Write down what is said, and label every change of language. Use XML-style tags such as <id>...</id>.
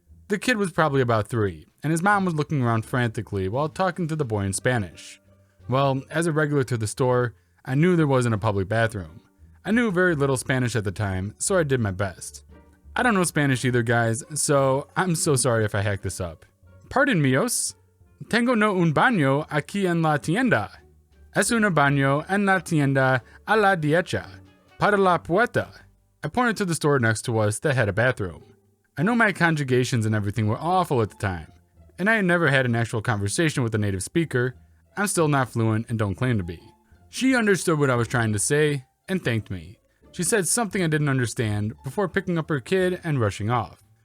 <en>The kid was probably about 3, and his mom was looking around frantically while talking to the boy in Spanish. Well, as a regular to the store, I knew there wasn't a public bathroom. I knew very little Spanish at the time, so I did my best. I don't know Spanish either, guys, so I'm so sorry if I hacked this up.</en> <es>Pardon míos. Tengo no un baño aquí en la tienda. Es un baño en la tienda a la derecha, para la puerta.</es> <en>I pointed to the store next to us that had a bathroom. I know my conjugations and everything were awful at the time, and I had never had an actual conversation with a native speaker. I'm still not fluent and don't claim to be. She understood what I was trying to say and thanked me. She said something I didn't understand before picking up her kid and rushing off.</en>